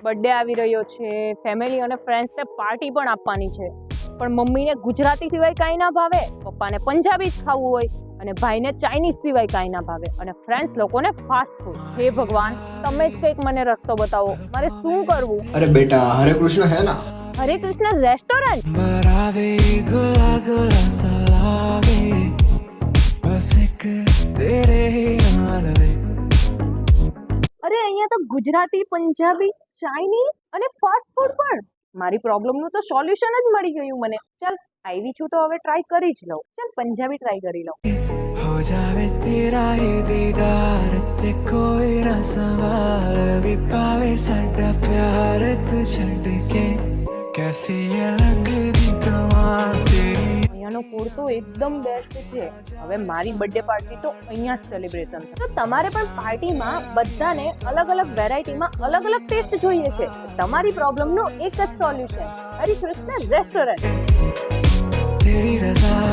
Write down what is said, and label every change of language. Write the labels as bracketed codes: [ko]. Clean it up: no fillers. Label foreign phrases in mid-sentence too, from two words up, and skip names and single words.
[gu] બર્થડે આવી રહ્યો છે, ફેમિલી અને ફ્રેન્ડ્સને પાર્ટી પણ આપવાની છે, પણ મમ્મીને ગુજરાતી સિવાય કાંઈ ના ભાવે, પપ્પાને પંજાબી જ ખાવું હોય અને ભાઈને ચાઇનીઝ સિવાય કાંઈ ના ભાવે અને ફ્રેન્ડ્સ લોકોને [en] fast food. [gu] હે ભગવાન, તમે જ કંઈક મને રસ્તો બતાવો, મારે શું કરવું? [hi] अरे बेटा हरे कृष्ण है ना. [gu] હરે કૃષ્ણ રેસ્ટોરન્ટ? [pa] ਬਰਾਵੇ ਗੁਲਾ ਗੁਲਾ ਸਾ ਲਾਗੇ ਬਸ ਏਕ ਤੇਰੇ ਨਾਲ ਵੇ. [gu] અરે અહીંયા તો ગુજરાતી, પંજાબી, ચાઇનીઝ અને [en] fast food [gu] પણ. મારી પ્રોબ્લેમનું તો સોલ્યુશન જ મળી ગયું મને. ચાલ આવી છું તો હવે ટ્રાય કરી જ લઉં. ચાલ પંજાબી ટ્રાય કરી લઉં. [pa] ਹੋ ਜਾਵੇ ਤੇਰਾ ਯੇ ਦੀਦਾਰ ਤੇ ਕੋਈ ਨਾ ਸਵਾਲ ਭੀ ਪਾਵੇ ਸਾਡਾ ਪਿਆਰ ਤੂ ਛੱਡ ਕੇ ਕੈਸੀ ਯੇ ਲਗਦੀ ਕਮਾਲ ਤੇਰੀ. [gu] અહીંયાનો ફૂડ તો એકદમ બેસ્ટ છે. હવે મારી [en] birthday party [gu] તો અહીંયા જ સેલિબ્રેશન છે. તો તમારે પણ પાર્ટીમાં બધાને અલગ અલગ વેરાયટીમાં અલગ અલગ ટેસ્ટ જોઈએ છે. તમારી પ્રોબ્લેમનું એક જ સોલ્યુશન, હરે કૃષ્ણ રેસ્ટોરન્ટ. [pa] ਤੇਰੀ ਰਜ਼ਾ